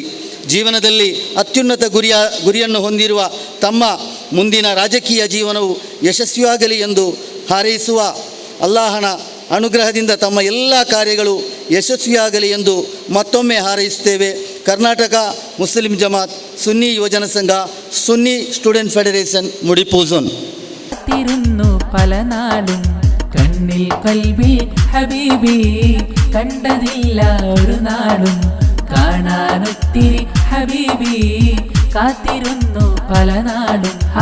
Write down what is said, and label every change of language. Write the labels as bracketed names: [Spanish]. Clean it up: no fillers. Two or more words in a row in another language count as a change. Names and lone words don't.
[Kannada] ಜೀವನದಲ್ಲಿ ಅತ್ಯುನ್ನತ ಗುರಿಯನ್ನು ಹೊಂದಿರುವ ತಮ್ಮ ಮುಂದಿನ ರಾಜಕೀಯ ಜೀವನವು ಯಶಸ್ವಿಯಾಗಲಿ ಎಂದು ಹಾರೈಸುವ ಅಲ್ಲಾಹನ ಅನುಗ್ರಹದಿಂದ ತಮ್ಮ ಎಲ್ಲ ಕಾರ್ಯಗಳು ಯಶಸ್ವಿಯಾಗಲಿ ಎಂದು ಮತ್ತೊಮ್ಮೆ ಹಾರೈಸುತ್ತೇವೆ. ಕರ್ನಾಟಕ ಮುಸ್ಲಿಂ ಜಮಾತ್, ಸುನ್ನಿ ಯುವಜನ ಸಂಘ, [Malayalam] സുന്നി സ്റ്റുഡൻറ് ഫെഡറേഷൻ മുടിപ്പൂസോൻ. പല നാളും കണ്ണിൽ കൽബിൽ ഹബീബി കണ്ടതില്ല ഒരു നാളും കാണാനൊത്തിരി ഹബീബി കാത്തിരുന്നു പല നാളും ആ